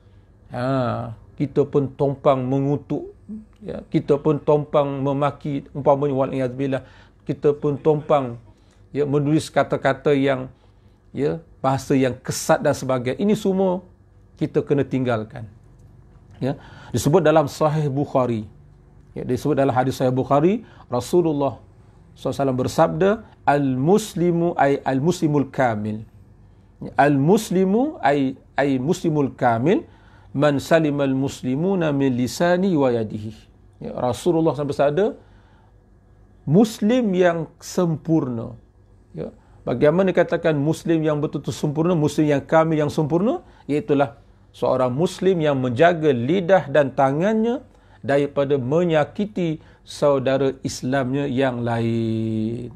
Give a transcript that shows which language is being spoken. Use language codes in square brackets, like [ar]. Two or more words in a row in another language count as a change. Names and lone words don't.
[ms] Kita pun tompang mengutuk, ya, kita pun tompang memaki, umpamanya wal'iyadzubillah, kita pun tompang, ya, menulis kata-kata yang, ya, bahasa yang kesat dan sebagainya. Ini semua kita kena tinggalkan. Ya, disebut dalam Sahih Bukhari. Ya, disebut dalam hadis Sahih Bukhari, Rasulullah SAW bersabda, [ar] المسلم أي المسلم الكامل. المسلم أي المسلم الكامل من سلم المسلمون من لسانه ويده. [ms] Ya, Rasulullah SAW bersabda, Muslim yang sempurna. Ya, bagaimana dikatakan Muslim yang betul-betul sempurna, Muslim yang kamil yang sempurna? Iaitulah seorang Muslim yang menjaga lidah dan tangannya daripada menyakiti saudara Islamnya yang lain.